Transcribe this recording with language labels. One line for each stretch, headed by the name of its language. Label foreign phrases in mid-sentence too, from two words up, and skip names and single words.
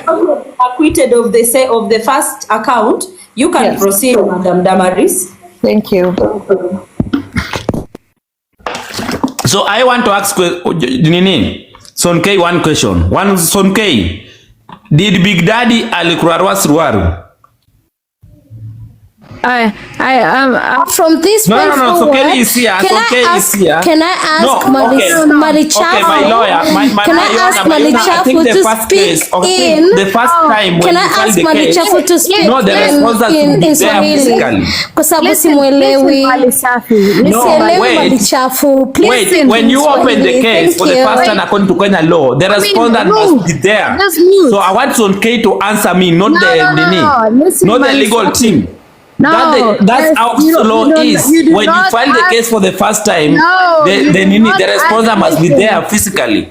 English: Acquitted of the first account, you can proceed, Madam Damaris. Thank you. So I want to ask Sonkei one question. Sonkei, did Bigdaddy
Swahili: alikurarua suruaru?
English: From this point forward, Sonkei is here. Can I ask Malichafu? Okay, my lawyer, can I ask Malichafu to speak in? The first time when can I ask Malichafu to speak in Swahili?
Swahili: Kwa sababu simuelewi. Sielewi Malichafu.
English: Please. When you open the case for the first time according to Kenya law, the respondent must be there. So I want Sonkei to answer me, not the legal team. No, that's how law is. When you file the case for the first time, the respondent must be there physically.